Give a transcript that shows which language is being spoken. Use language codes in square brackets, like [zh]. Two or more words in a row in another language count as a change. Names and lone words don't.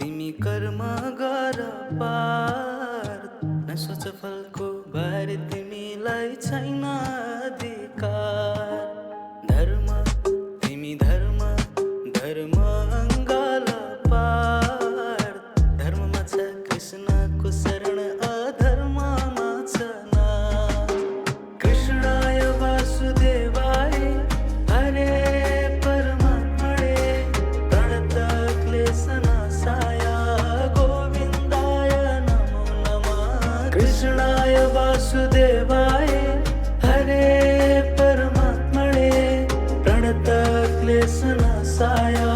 [ne] कर्म गर पार, नसोच फलको बारे तिमीलाई छैन अधिकार। धर्म तिमी धर्म, धर्म अङ्गाल पार, धर्ममा छ कृष्णको शरण, अधर्ममा छ नाम। [sa] कृष्णाय वासुदेवाय हरे परमात्मने प्रणतक्लेशनाशाय गोविन्दाय नमो नमः। कृष्णाय वासुदेवाय हरे परमात्मने प्रणतक्लेशनाशाय